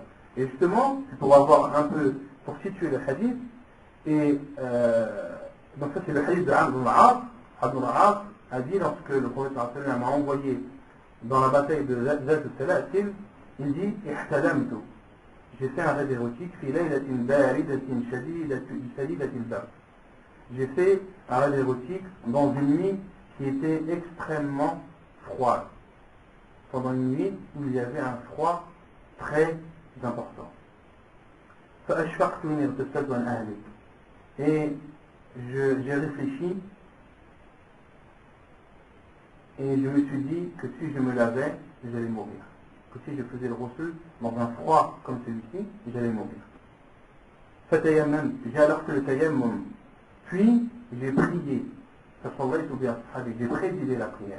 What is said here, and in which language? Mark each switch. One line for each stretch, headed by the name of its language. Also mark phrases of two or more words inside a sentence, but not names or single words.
French: Et justement, c'est pour situer le hadith. Et donc ça c'est le hadith de Amr ibn al-As. Amr ibn al-As a dit lorsque le prophète m'a envoyé dans la bataille de Zat al-Salasil, il dit ihtalamtu. J'ai fait un rêve érotique
Arabic: في ليلة باردة شديدة البرد.
French: J'ai fait un rêve érotique dans une nuit qui était extrêmement froide. Pendant une nuit où il y avait un froid très important.
Arabic: فأشفقت من اغتسلت عن أهلك.
French: Et j'ai réfléchi et je me suis dit que si je me lavais, j'allais mourir. que si je faisais le ghusl dans un froid comme celui-ci, j'allais mourir. Fatayammam, j'ai alors que le tayammum, puis j'ai prié, j'ai présidé la prière.